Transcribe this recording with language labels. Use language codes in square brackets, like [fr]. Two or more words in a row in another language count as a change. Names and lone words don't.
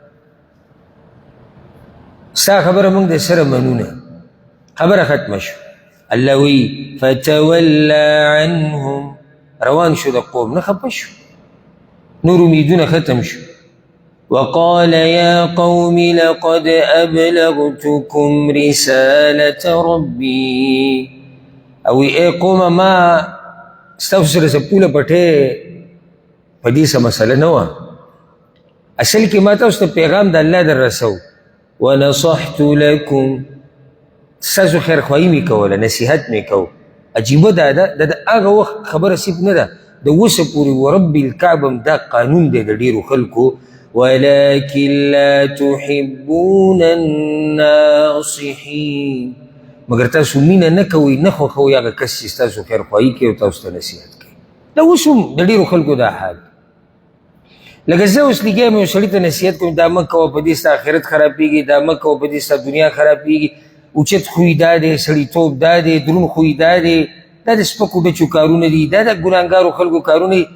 [ps] ستا خبره موږ د سره منو نه خبره ختمه شو الله وایي فتولى عنهم روان شو د قوم نه خفه شو نور امیدونه ختم شو [ar] وقال يا قوم لقد أبلغتكم رسالة ربي [ps] او ای قوم ما ستاسو سره څه پوله پټې په دې څه مسله نه وه اصل کې ما تاسو ته پیغام د الله در رسو [ar] ونصحت لكم [ps] ستاسو خیرخواهي مې کوله نصیحت مې کو عجیبه دا ده د هغه وخت خبره صرف نه ده د اوسه پورې [ar] ورب الکعبه [ps] هم دا قانون دی د ډېرو خلکو [ar] ولكن لا تحبون [ps] الناصحين مګر تاسو مینه نه کوئ نه خوښوئ هغه کس چې ستاسو خیرخواهي کوي او تاسو ته نصیحت کوي دا اوس هم د ډېرو خلکو دا حال لکه زه اوس لګیا یم یو سړي ته نصیحت کوم دا مه کوه په دې ستا آخرت خرابېږي دا مه کوه په دې ستا دنیا خرابېږي اوچت خوی دا دی سړیتوب دا دی دروند خوی دا دی دا د سپکو ډچو کارونه دي، دا د ګناهګارو خلکو کارونه دي.